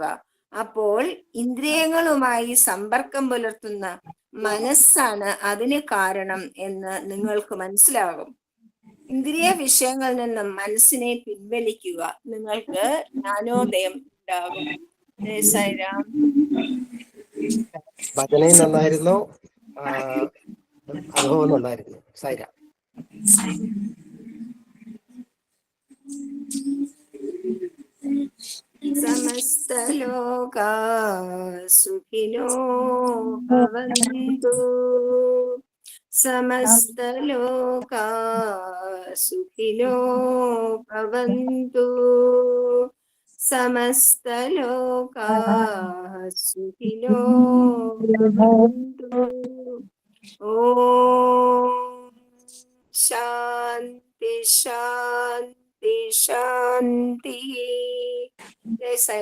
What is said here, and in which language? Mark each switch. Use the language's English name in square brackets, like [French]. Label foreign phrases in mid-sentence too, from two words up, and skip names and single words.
[Malayalam] അപ്പോൾ ഇന്ദ്രിയങ്ങളുമായി സമ്പർക്കം പുലർത്തുന്ന മനസ്സാണ് അതിന് കാരണം എന്ന് നിങ്ങൾക്ക് മനസ്സിലാകും. ഇന്ദ്രിയ വിഷയങ്ങളിൽ നിന്നും മനസ്സിനെ പിൻവലിക്കുക. നിങ്ങൾക്ക് ജ്ഞാനോദയം ഉണ്ടാകും. സൈറാം. ഭജനയും നന്നായിരുന്നു, അനുഭവം നന്നായിരുന്നു. സൈറാം. [Sanskrit] സമസ്ത ലോകാ സുഖിനോ ഭവന്തു. സമസ്ത ലോകാ സുഖിനോ ഭവന്തു. സമസ്ത ലോകാ സുഖിനോ ഭവന്തു. ഓം ശാന്തി ശാന്തി ശാന്തി. [Malayalam] ജയ് സൈറാം.